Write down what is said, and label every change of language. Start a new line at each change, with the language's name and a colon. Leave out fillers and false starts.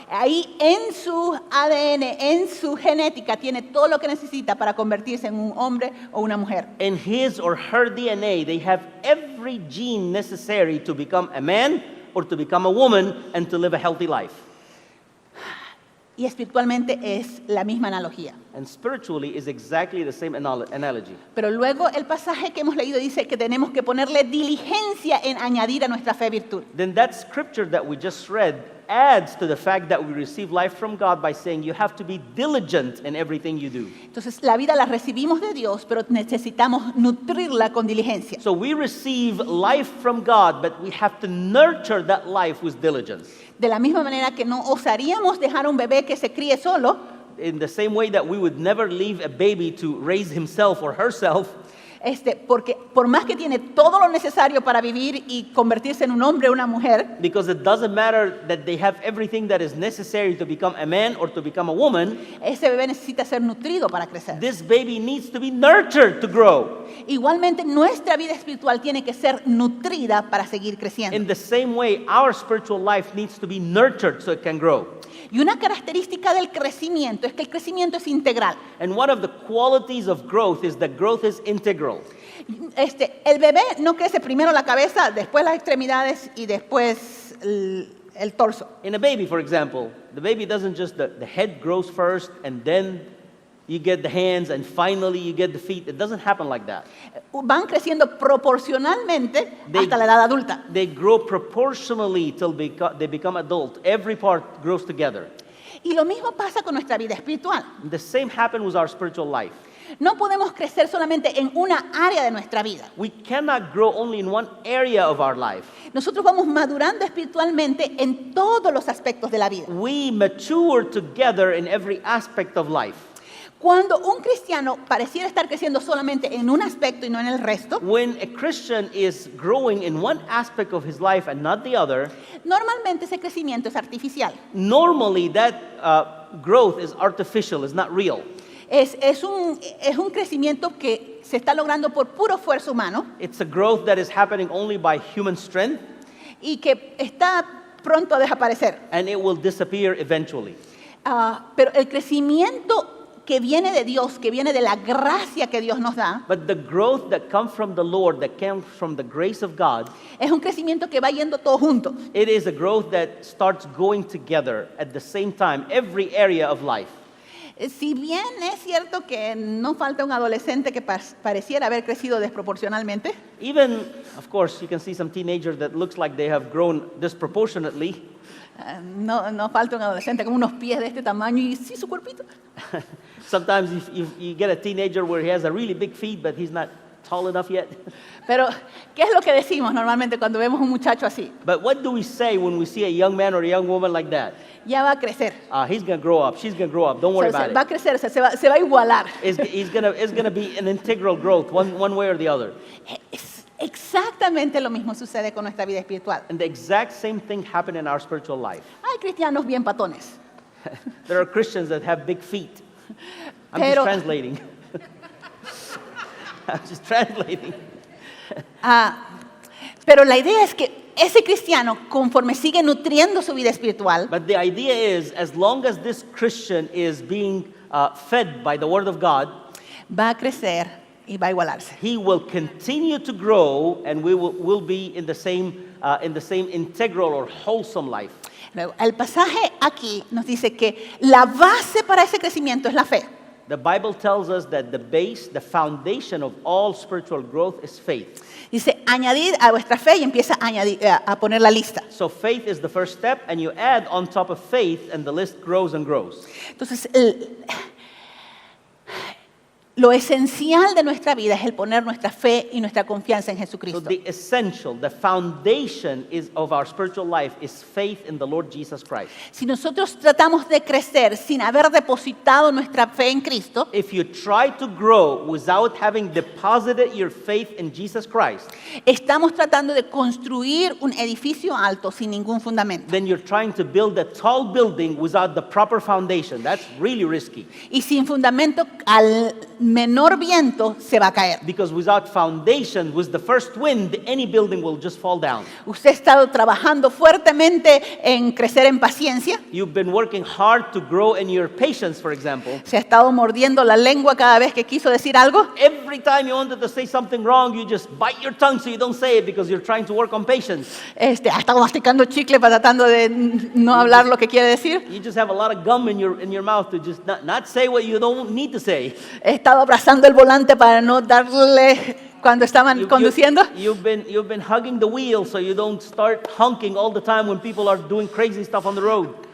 Spanish: Ahí en su ADN, en su genética, tiene todo lo que necesita para convertirse en un hombre o una mujer.
English: In his or her DNA, they have every gene necessary to become a man or to become a woman and to live a healthy life.
Spanish: Y espiritualmente es la misma analogía.
English: And spiritually is exactly the same analogy.
Spanish: Pero luego el pasaje que hemos leído dice que tenemos que ponerle diligencia en añadir a nuestra fe virtud.
English: Then that scripture that we just read adds to the fact that we receive life from God by saying you have to be diligent in everything you do.
Spanish: Entonces la vida la recibimos de Dios, pero necesitamos nutrirla con diligencia.
English: So we receive life from God, but we have to nurture that life with diligence.
Spanish: De la misma manera que no osaríamos dejar a un bebé que se críe solo,
English: In the same way that we would never leave a baby to raise himself or herself,
Spanish: porque por más que tiene todo lo necesario para vivir y convertirse en un hombre o una mujer,
English: because it doesn't matter that they have everything that is necessary to become a man or to become a woman,
Spanish: ese bebé necesita ser nutrido para crecer.
English: this baby needs to be nurtured to grow.
Spanish: Igualmente, nuestra vida espiritual tiene que ser nutrida para seguir creciendo.
English: In the same way, our spiritual life needs to be nurtured so it can grow.
Spanish: Y una característica del crecimiento es que el crecimiento es integral.
English: And one of the qualities of growth is that growth is integral.
Spanish: El bebé no crece primero la cabeza, después las extremidades y después el torso.
English: In a baby, for example, the baby doesn't just, the head grows first and then you get the hands and finally you get the feet. It doesn't happen like that.
Spanish: Van creciendo proporcionalmente hasta la edad adulta.
English: They grow proportionally till they become adult. Every part grows together.
Spanish: Y lo mismo pasa con nuestra vida espiritual.
English: The same happens with our spiritual life.
Spanish: No podemos crecer solamente en una área de nuestra vida.
English: We cannot grow only in one area of our life.
Spanish: Nosotros vamos madurando espiritualmente en todos los aspectos de la vida.
English: We mature together in every aspect of life.
Spanish: Cuando un cristiano pareciera estar creciendo solamente en un aspecto y no en el resto,
English: When a Christian is growing in one aspect of his life and not the other,
Spanish: normalmente ese crecimiento es artificial.
English: normally that growth is artificial, is not real.
Spanish: Es un crecimiento que se está logrando por puro esfuerzo humano
English: It's a growth that is happening only by human strength,
Spanish: y que está pronto a desaparecer.
English: and it will disappear eventually.
Spanish: Pero el crecimiento que viene de Dios, que viene de la gracia que Dios nos da,
English: But the growth that comes from the Lord, that comes from the grace of God,
Spanish: es un crecimiento que va yendo todo junto.
English: it is a growth that starts going together at the same time, every area of life.
Spanish: Si bien es cierto que no falta un adolescente que pareciera haber crecido desproporcionalmente,
English: Even, of course, you can see some teenagers that looks like they have grown disproportionately.
Spanish: no falta un adolescente con unos pies de este tamaño y sí su cuerpito.
English: Sometimes if you get a teenager where he has a really big feet, but he's not tall enough yet.
Spanish: Pero, ¿qué es lo que decimos normalmente cuando vemos un muchacho así?
English: But what do we say when we see a young man or a young woman like that?
Spanish: Ya va a crecer.
English: He's going to grow up. She's going to grow up. Don't worry
Spanish: O sea,
English: about
Spanish: va a
English: it.
Spanish: crecer, o sea, se va a igualar.
English: It's going to be an integral growth, one way or the other.
Spanish: Es exactamente lo mismo sucede con nuestra vida espiritual.
English: And the exact same thing happened in our spiritual life.
Spanish: Hay cristianos bien patones.
English: There are Christians that have big feet. I'm
Spanish: Pero-
English: just translating. I'm just translating.
Spanish: Pero la idea es que ese cristiano, conforme sigue nutriendo su vida espiritual,
English: But the idea is, as long as this Christian is being fed by the Word of God,
Spanish: va a crecer y va a igualarse.
English: he will continue to grow, and we will be in the same integral or wholesome life.
Spanish: Luego, el pasaje aquí nos dice que la base para ese crecimiento es la fe.
English: The Bible tells us that the base, the foundation of all spiritual growth is faith.
Spanish: Dice, añadir a vuestra fe y empieza a poner la lista.
English: So faith is the first step, and you add on top of faith, and the list grows and grows.
Spanish: Entonces, lo esencial de nuestra vida es el poner nuestra fe y nuestra confianza en
English: So
Spanish: Jesucristo.
English: the essential, the foundation of our spiritual life is faith in the Lord Jesus Christ.
Spanish: Si nosotros tratamos de crecer sin haber depositado nuestra fe en Cristo,
English: If you try to grow without having deposited your faith in Jesus Christ,
Spanish: estamos tratando de construir un edificio alto sin ningún fundamento.
English: then you're trying to build a tall building without the proper foundation. That's really risky.
Spanish: Y sin fundamento, al menor viento se va a caer.
English: Because without foundation, with the first wind, any building will just fall down.
Spanish: Usted ha estado trabajando fuertemente en crecer en paciencia.
English: You've been working hard to grow in your patience, for example.
Spanish: Se ha estado mordiendo la lengua cada vez que quiso decir algo.
English: Every time you wanted to say something wrong, you just bite your tongue so you don't say it because you're trying to work on patience.
Spanish: Ha estado masticando chicle para tratando de no hablar lo que quiere decir.
English: You just have a lot of gum in your mouth to just not say what you don't need to say.
Spanish: He estado abrazando el volante para no darle cuando estaban conduciendo.
English: You've been hugging the wheel so you don't start honking all the time when people are doing crazy stuff on the road.